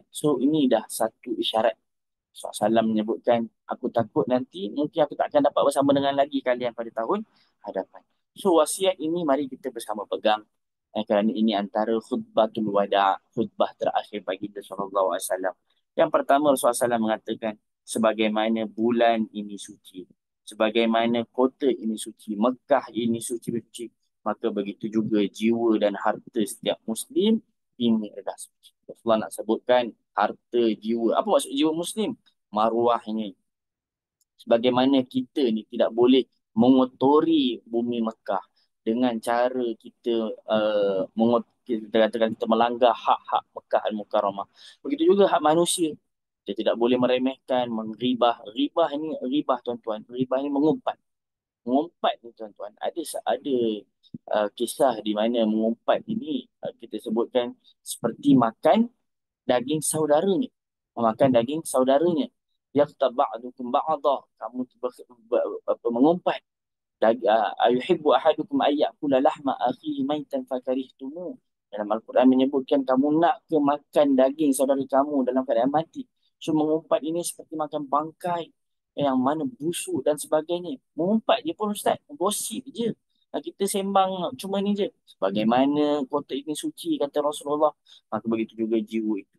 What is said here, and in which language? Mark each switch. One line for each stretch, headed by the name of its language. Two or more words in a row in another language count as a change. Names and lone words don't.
Malay: So ini dah satu isyarat. Rasulullah SAW menyebutkan, aku takut nanti mungkin aku tak akan dapat bersama dengan lagi kalian pada tahun hadapan. So wasiat ini mari kita bersama pegang. Kerana ini antara
Arabic: خطبة الوداع',
Malay: khutbah terakhir baginda
Arabic: صلى الله عليه وسلم.
Malay: Yang pertama Rasulullah SAW mengatakan, sebagaimana bulan ini suci, sebagaimana kota ini suci, Mekah ini suci, maka begitu juga jiwa dan harta setiap Muslim ini adalah suci. Rasulullah nak sebutkan harta jiwa. Apa maksud jiwa Muslim? Maruahnya. Sebagaimana kita ni tidak boleh mengotori bumi Mekah dengan cara kita kita katakan kita melanggar hak-hak Mekah Al-Mukarramah. Begitu juga hak manusia. Kita tidak boleh meremehkan, mengribah. Ribah ni, ribah tuan-tuan. Ribah ni mengumpat. Mengumpat ni tuan-tuan. Ada kisah di mana mengumpat ini kita sebutkan seperti makan daging saudaranya. Makan daging saudaranya.
Arabic: يغتب بعضكم بعضا.
Malay: Kamu mengumpat.
Arabic: أيحب أحدكم أن يأكل لحم أخيه ميتا فكرهتموه.
Malay: Dalam Al-Quran menyebutkan kamu nak ke makan daging saudara kamu dalam keadaan mati. So mengumpat ini seperti makan bangkai yang mana busuk dan sebagainya. Mengumpat je pun Ustaz, gosip je. Kita sembang cuma ni je. Bagaimana kota ini suci kata Rasulullah. Maka begitu juga jiwa itu.